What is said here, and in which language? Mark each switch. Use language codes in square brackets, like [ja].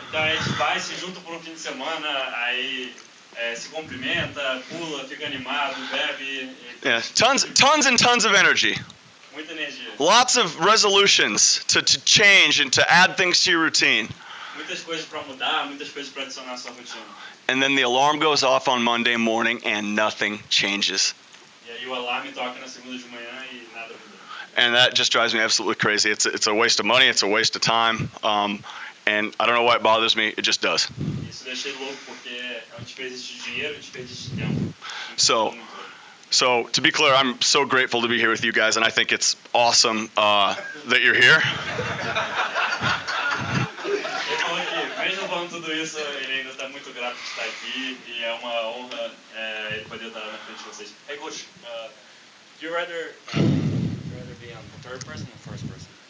[pt] Então a gente vai, se junta por fim de semana, aí se cumprimenta, pula, fica animado, bebe. [en] Yeah, tons and tons of energy. [pt] Muita energia. [en] Lots of resolutions to change and to add things to your routine. [pt] Muitas coisas para mudar, muitas coisas para adicionar à sua rotina. [en] And then the alarm goes off on Monday morning and nothing changes. [pt] E aí o alarme toca na segunda de manhã e nada muda. [en] And that just drives me absolutely crazy. It's a waste of money, it's a waste of time, and I don't know why it bothers me. It just does. [pt] Isso deixa ele louco porque é desperdício de dinheiro, desperdício de tempo. [en] So to be clear, I'm so grateful to be here with you guys, and I think it's awesome that you're here. [pt] Ele falou que, mesmo falando tudo isso, ele ainda está muito grato de estar aqui e é uma honra ele poder estar na frente de vocês. [en] Hey, Coach, do you rather be on the third person or first person?